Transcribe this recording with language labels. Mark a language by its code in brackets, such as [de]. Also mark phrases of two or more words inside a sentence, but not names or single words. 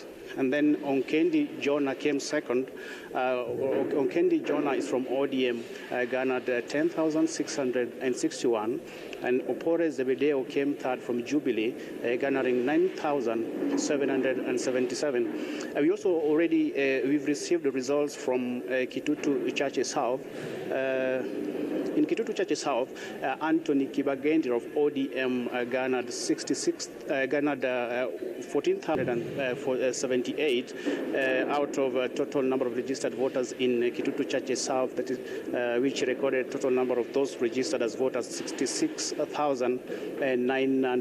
[en] And then Onkendi Jonah came second. Onkendi Jonah is from ODM, garnered 10,661. And Opore Zebedeo came third from Jubilee, garnering 9,777. We also already, we've received the results from Kitutu Chache South. In Kitutu Chache South, Anthony Kibagendi of ODM garnered 14,078 out of a total number of registered voters in Kitutu Chache South, that is, which recorded total number of those registered as voters 66,908.